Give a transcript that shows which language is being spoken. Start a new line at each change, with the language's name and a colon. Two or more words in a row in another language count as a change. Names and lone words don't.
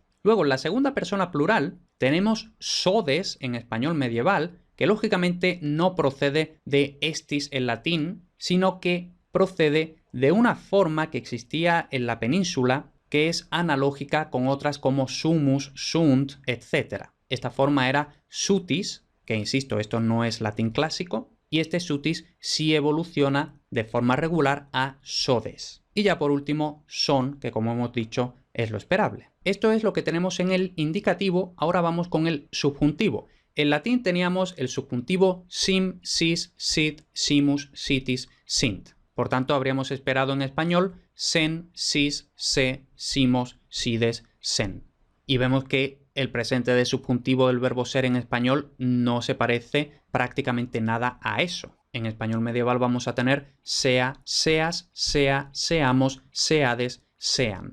Spanish: Luego, en la segunda persona plural, tenemos sodes en español medieval, que lógicamente no procede de estis en latín, sino que procede de una forma que existía en la península, que es analógica con otras como
Latin: sumus, sunt,
Spanish: etc. Esta forma era sutis, que insisto, esto no es latín clásico, y este sutis sí evoluciona de forma regular a sodes. Y ya por último, son, que como hemos dicho, es lo esperable. Esto es lo que tenemos en el indicativo. Ahora vamos con el subjuntivo. En latín teníamos el subjuntivo
Latin: sim, sis, sit, simus, sitis, sint.
Spanish: Por tanto, habríamos esperado en español sen, sis, se, simos, sides, sen. Y vemos que el presente de subjuntivo del verbo ser en español no se parece prácticamente nada a eso. En español medieval vamos a tener sea, seas, sea, seamos, seades, sean.